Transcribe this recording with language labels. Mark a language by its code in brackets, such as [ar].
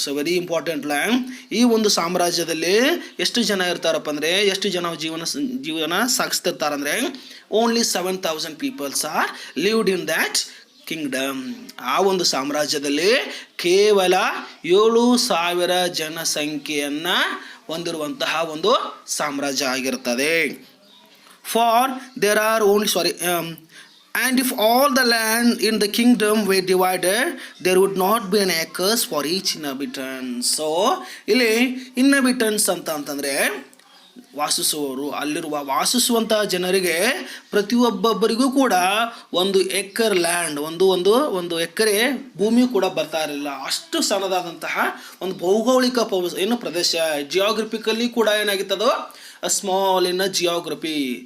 [kn] So very important line. ಈ ಒಂದು ಸಾಮ್ರಾಜ್ಯದಲ್ಲಿ ಎಷ್ಟು ಜನ ಇರ್ತಾರಪ್ಪ ಅಂದರೆ, ಎಷ್ಟು ಜನ ಜೀವನ ಸಾಗಿಸ್ತಿರ್ತಾರಂದರೆ, [en] Only 7,000 peoples are lived in that kingdom. [kn] ಆ ಒಂದು ಸಾಮ್ರಾಜ್ಯದಲ್ಲಿ ಕೇವಲ 7,000 ಜನಸಂಖ್ಯೆಯನ್ನು ಹೊಂದಿರುವಂತಹ ಒಂದು ಸಾಮ್ರಾಜ್ಯ ಆಗಿರುತ್ತದೆ. [en] For there are only and if all the land in the kingdom were divided, there would not be an acres for each inhabitant. [kn] So ಇಲ್ಲಿ ಇನ್ಹಬಿಟೆಂಟ್ಸ್ ಅಂತಂದರೆ ವಾಸಿಸುವವರು, ಅಲ್ಲಿರುವ ವಾಸಿಸುವಂತಹ ಜನರಿಗೆ ಪ್ರತಿಯೊಬ್ಬೊಬ್ಬರಿಗೂ ಕೂಡ ಒಂದು ಎಕರ್ ಲ್ಯಾಂಡ್, ಒಂದು ಎಕರೆ ಭೂಮಿ ಕೂಡ ಬರ್ತಾ ಇರಲಿಲ್ಲ. ಅಷ್ಟು ಸಣ್ಣದಾದಂತಹ ಒಂದು ಭೌಗೋಳಿಕ ಪ್ರದೇಶ, ಜಿಯೋಗ್ರಫಿಕಲಿ ಕೂಡ ಏನಾಗಿತ್ತದೋ [en] Small in geography.